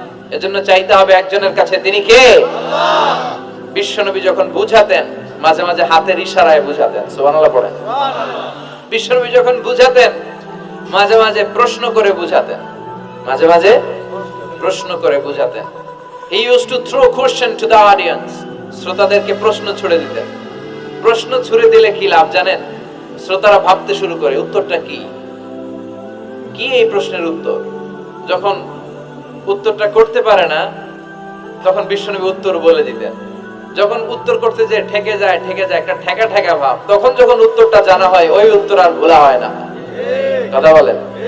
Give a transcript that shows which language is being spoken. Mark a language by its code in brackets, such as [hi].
[bn] এজন্য চাইতে হবে একজনের কাছে, তিনি কে? আল্লাহ। বিশ্বনবী যখন বুঝাতেন, মাঝে মাঝে হাতের ইশারায় বুঝাতেন। সুবহানাল্লাহ পড়েন। বিশ্বনবী যখন বুঝাতেন, মাঝে মাঝে প্রশ্ন করে বুঝাতেন, মাঝে মাঝে প্রশ্ন করে বুঝাতেন। [en] He used to throw question to the audience. [bn] শ্রোতাদেরকে প্রশ্ন ছুড়ে দিতেন। প্রশ্ন ছুড়ে দিলে কি লাভ জানেন? শ্রোতারা ভাবতে শুরু করে উত্তরটা কি, কি এই প্রশ্নের উত্তর। যখন উত্তরটা করতে পারে না, তখন বিশ্বনবী উত্তর বলে দিতেন। যখন উত্তর করতে যে ঠেকে যায় একটা ঠেকা ঠেকা ভাব, তখন যখন উত্তরটা জানা হয়, ওই উত্তর আর ভোলা হয় না। কথা বলেন।